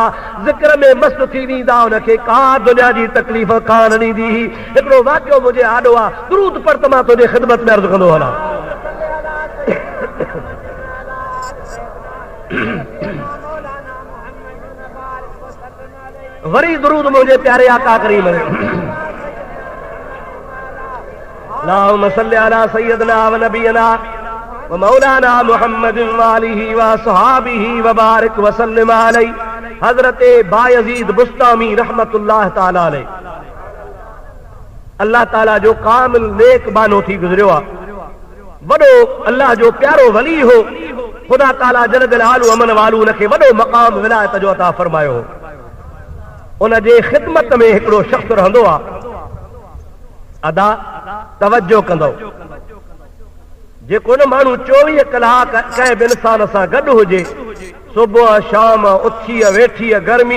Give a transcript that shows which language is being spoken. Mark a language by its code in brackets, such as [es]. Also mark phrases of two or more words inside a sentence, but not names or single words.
[sd] ज़िक्र में मस्त थी वेंदा, उनखे का दुनिया जी तकलीफ़ कान ॾींदी हुई। हिकिड़ो वाक़ियो मुंहिंजे आॾो आहे, दुरूद पढ़ त मां तुंहिंजे ख़िदमत में अर्ज़ु कंदो हलां। वरी दुरूद मुंहिंजे प्यारे आका करीम में। [ar] اللهم صل على سيدنا و نبينا و مولانا محمد و آله و أصحابه و بارك و سلم عليه. [sd] हज़रत बायज़ीद बुस्तामी [ar] رحمة الله تعالى عليه, الله تعالى [sd] जो कामिल नेक बानो थी गुज़रियो आहे। वॾो अल्लाह जो प्यारो वली हो। ख़ुदा ताला [ar] جل جلاله [sd] अमन वालू उनखे वॾो मक़ाम विलायत जो अता फरमायो। उन जे ख़िदमत में हिकिड़ो शख़्स रहंदो आहे, अदा तवज्जो कंदो जेको न माण्हू 24 कलाक कंहिं बि इंसान सां गॾु हुजे सुबुह शाम उथी वेठी गर्मी